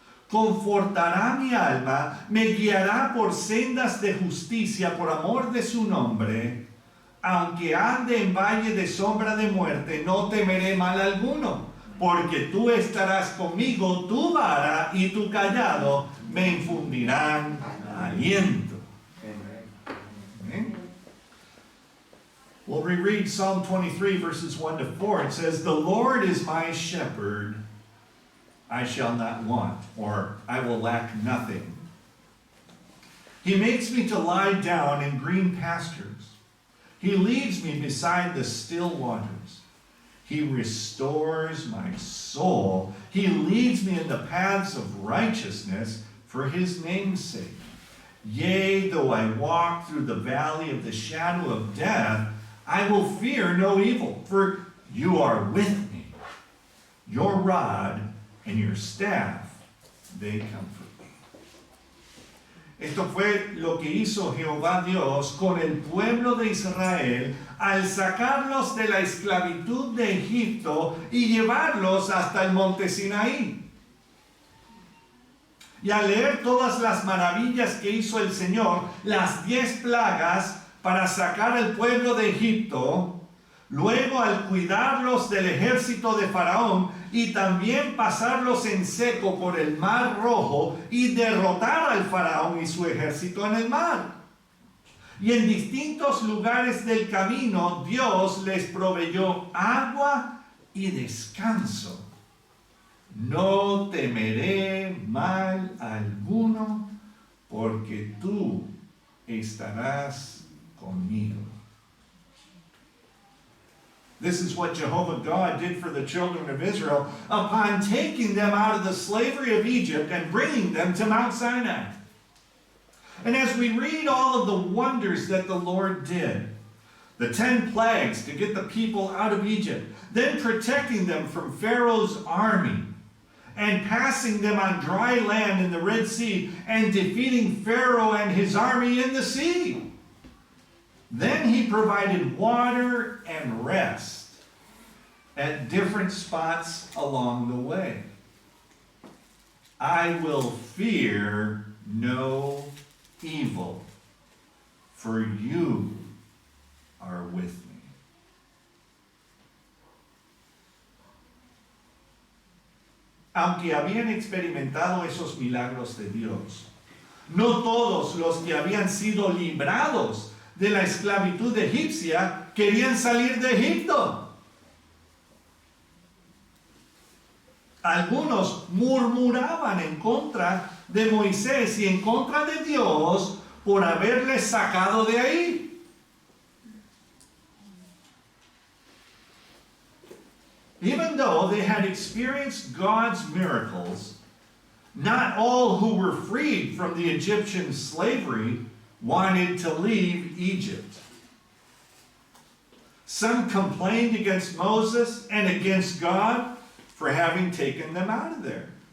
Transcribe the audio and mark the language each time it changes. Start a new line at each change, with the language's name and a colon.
Spanish: Confortará mi alma, me guiará por sendas de justicia por amor de su nombre. Aunque ande en valle de sombra de muerte, no temeré mal alguno. Porque tú estarás conmigo, tu vara y tu callado me infundirán aliento. Amen.
English: We'll reread Psalm 23, verses 1 to 4. It says, the Lord is my shepherd, I shall not want, or I will lack nothing. He makes me to lie down in green pastures. He leads me beside the still waters. He restores my soul. He leads me in the paths of righteousness for his name's sake. Yea, though I walk through the valley of the shadow of death, I will fear no evil, for you are with me. Your rod and your staff, they comfort me.
Spanish: Esto fue lo que hizo Jehová Dios con el pueblo de Israel al sacarlos de la esclavitud de Egipto y llevarlos hasta el monte Sinaí. Y al leer todas las maravillas que hizo el Señor, las 10 plagas para sacar al pueblo de Egipto, luego al cuidarlos del ejército de Faraón y también pasarlos en seco por el mar Rojo y derrotar al Faraón y su ejército en el mar. Y en distintos lugares del camino Dios les proveyó agua y descanso. No temeré mal alguno, porque tú estarás conmigo.
English: This is what Jehovah God did for the children of Israel upon taking them out of the slavery of Egypt and bringing them to Mount Sinai. And as we read all of the wonders that the Lord did, the 10 plagues to get the people out of Egypt, then protecting them from Pharaoh's army, and passing them on dry land in the Red Sea, and defeating Pharaoh and his army in the sea. Then he provided water and rest at different spots along the way. I will fear no evil, for you are with me.
Spanish: Aunque habían experimentado esos milagros de Dios, no todos los que habían sido librados de la esclavitud egipcia querían salir de Egipto. Algunos murmuraban en contra de Moisés y en contra de Dios por haberles sacado de ahí.
English: Even though they had experienced God's miracles, not all who were freed from the Egyptian slavery wanted to leave Egypt. Some complained against Moses and against God for having taken them out of there.